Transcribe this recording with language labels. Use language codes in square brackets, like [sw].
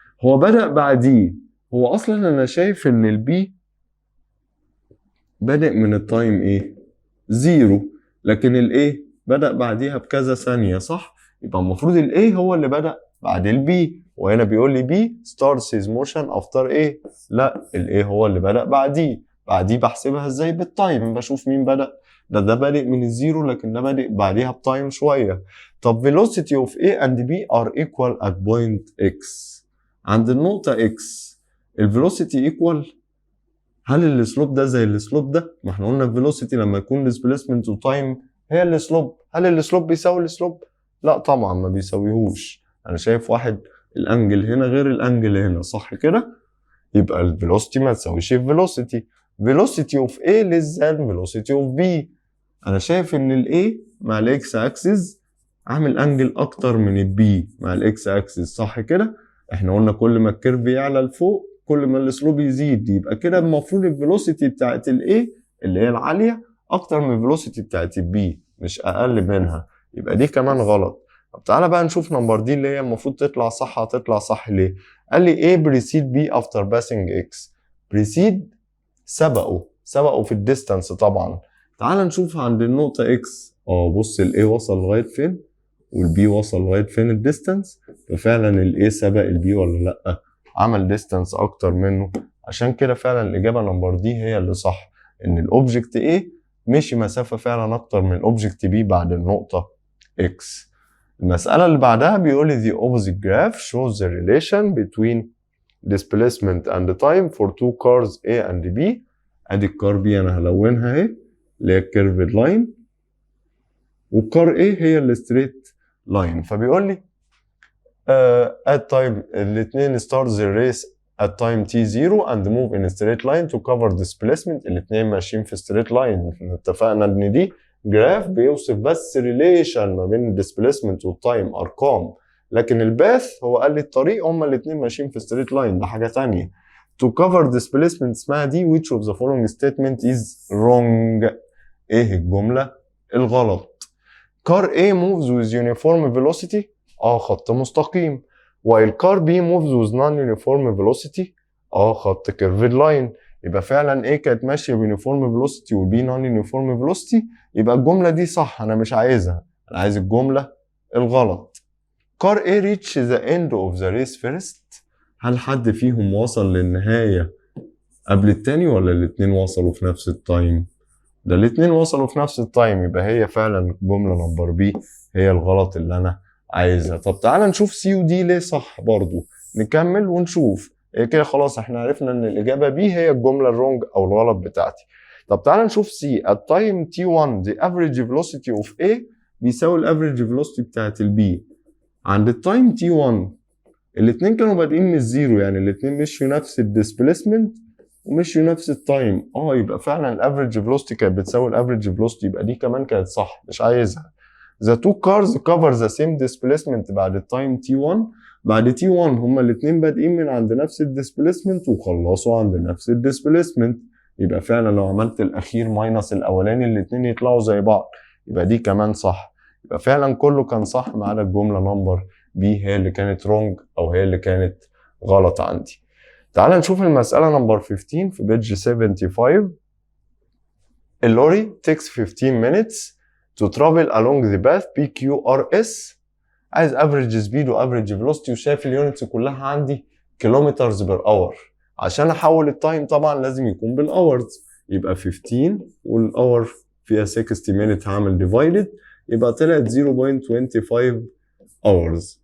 [ar] هو بدأ بعديه، هو اصلا انا شايف ان البي بدأ من التايم ايه؟ 0، لكن الايه بدأ بعديها بكذا ثانية، صح؟ يبقى المفروض الايه هو اللي بدأ بعد البي، وهنا بيقول لي بي [en] starts his motion after [ar] ايه؟ لا، الايه هو اللي بدأ بعديه بحسبها ازاي؟ بالتايم، بشوف مين بدأ. ده بادئ من الزيرو لكن ده بادئ بعديها بتايم شوية. [en] طب velocity of A and B are equal at point X. [ar] عند النقطة X الفيلوسيتي ايكوال. هل السلوب ده زي السلوب ده؟ ما احنا قلنا الفيلوسيتي لما يكون ديسبيسمنت وتايم هي السلوب. هل السلوب بيساوي السلوب؟ لا طبعا ما بيساويهوش. انا شايف واحد الانجل هنا غير الانجل هنا، صح كده؟ يبقى الفيلوسيتي ما تساويش الفيلوسيتي. [en] velocity of A less than velocity of B. [ar] انا شايف ان ال A مع الاكس اكسس عامل انجل اكتر من ال B مع الاكس اكسس، صح كده؟ احنا قلنا كل ما الكيرف يعلى لفوق كل ما السلوب يزيد، يبقى كده المفروض الفيلوسيتي بتاعت ال A اللي هي العالية أكتر من الفيلوسيتي بتاعت البي، مش أقل منها، يبقى دي كمان غلط. طب تعالى بقى نشوف نمبر دي اللي هي المفروض تطلع صح. هتطلع صح ليه؟ قال لي [en] A precede B after passing X. [ar] precede سبقوا في الديستانس طبعا. تعال نشوف عند النقطة X. بص ال A وصل لغاية فين وال B وصل لغاية فين الديستانس، ففعلا ال A سبق ال B ولا لأ؟ عمل ديستانس أكتر منه. عشان كده فعلا الإجابة نمبر دي هي اللي صح، إن الأوبجكت A مشي مسافة فعلا أكتر من الأوبجكت B بعد النقطة X. المسألة اللي بعدها بيقول لي [en] the opposite graph shows the relation between displacement and time for two cars A and B. [ar] ادي الكار B انا هلونها اهي اللي هي الكيرفد لاين، والكار A هي الستريت لاين. فبيقول لي [en] at time الاثنين start the race at time t0 and move in a straight line to cover displacement. [ar] الاثنين ماشيين في straight line. اتفقنا ان دي جراف بيوصف بس ريليشن ما بين الديسبليسمنت والتايم، ارقام، لكن الباث هو قال لي الطريق هما الاثنين ماشيين في ستريت لاين، ده حاجه ثانيه. [en] to cover displacement [ar] اسمها دي [en] which of the following statement is wrong. [ar] ايه الجمله الغلط؟ [en] car A moves with uniform velocity [ar] خط مستقيم، [en] while car B moves with non-uniform velocity خط curved line. [ar] يبقى فعلا A كانت ماشيه بيونيفورم فيلوسيتي والبي نون يونيفورم فيلوسيتي، يبقى الجمله دي صح، انا مش عايزها، انا عايز الجمله الغلط. [en] car A reach the end of the race first. [ar] هل حد فيهم وصل للنهايه قبل التاني ولا الاتنين وصلوا في نفس التايم؟ ده الاتنين وصلوا في نفس التايم، يبقى هي فعلا الجمله نمبر بي هي الغلط اللي انا عايزها. طب تعالى نشوف سي ودي ليه صح برضو، نكمل ونشوف. كده خلاص احنا عرفنا ان الاجابه بي هي الجمله الرونج او الغلط بتاعتي. طب تعالى نشوف سي. [en] at time t1 the average velocity of A [ar] بيساوي الافريج [en] velocity [ar] بتاعت البي. عند التايم t1 الاثنين كانوا بادئين من الزيرو، يعني الاثنين مشوا نفس الديسبليسمنت ومشوا نفس التايم، يبقى فعلا الافريج velocity كانت بتساوي الافريج velocity، يبقى دي كمان كانت صح، مش عايزها. [en] the two cars cover the same displacement [ar] بعد التايم [en] t1. [ar] بعد t1 هما الاثنين بادئين من عند نفس الديسبليسمنت وخلصوا عند نفس الديسبليسمنت، يبقى فعلا لو عملت الاخير ماينس الاولاني الاثنين يطلعوا زي بعض، يبقى دي كمان صح. يبقى فعلا كله كان صح ما عدا الجمله نمبر بي هي اللي كانت رونج او هي اللي كانت غلط عندي. تعال نشوف المساله نمبر 15 في بيج 75. [en] اللوري takes 15 minutes to travel along the path PQRS. [ar] عايز average speed و average velocity، وشايف اليونتس كلها عندي كيلومترز بير اور. عشان احول التايم طبعا لازم يكون بالاورز، يبقى 15 والاور فيها 60 minute هعمل divided، يبقى طلعت 0.25 hours.